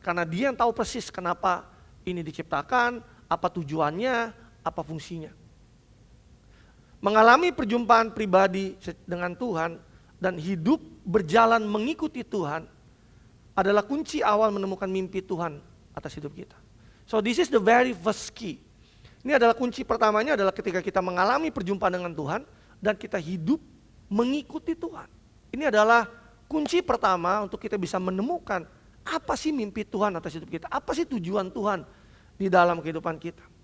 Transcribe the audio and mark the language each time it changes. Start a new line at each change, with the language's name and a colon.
Indonesian: Karena Dia yang tahu persis kenapa ini diciptakan, apa tujuannya, apa fungsinya. Mengalami perjumpaan pribadi dengan Tuhan dan hidup berjalan mengikuti Tuhan adalah kunci awal menemukan mimpi Tuhan atas hidup kita.
English: So this is the very first key.
Indonesian: Ini adalah kunci pertamanya adalah ketika kita mengalami perjumpaan dengan Tuhan dan kita hidup mengikuti Tuhan. Ini adalah kunci pertama untuk kita bisa menemukan apa sih mimpi Tuhan atas hidup kita, apa sih tujuan Tuhan di dalam kehidupan kita.